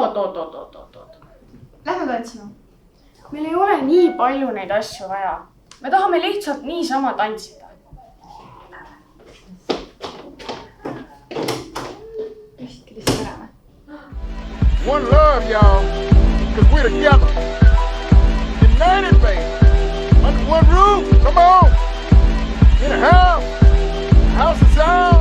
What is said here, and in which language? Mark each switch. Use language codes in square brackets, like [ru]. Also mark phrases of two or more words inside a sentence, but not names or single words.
[et] oot. Lähme tantsima. meil ei ole nii palju neid asju vaja. me tahame lihtsalt niisama tantsida. [en] One love, y'all, because we're together. United, baby. Under one roof. Come on. In a house. The house is ours.